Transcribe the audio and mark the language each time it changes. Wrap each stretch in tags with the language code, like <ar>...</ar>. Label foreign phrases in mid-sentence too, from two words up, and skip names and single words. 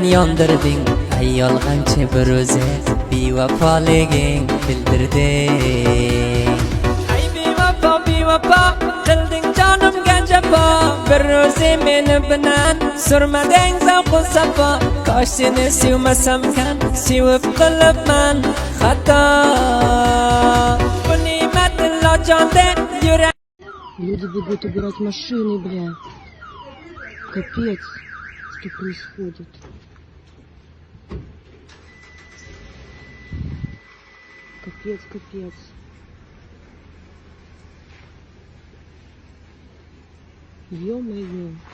<uz>yondirding ay yolg'onchi bir o'zi bevafoliging bildirding ay bevafo qilding jonimga jafo bir o'zi meni bilan surmading zavqu safo kosh seni sevmasam kan sevib qilibman xato bu Nimetinla jonda yurak</uz> <ru>Люди бегут убирать машины, бля. Капец, что происходит. Капец. Ё-моё.</ru>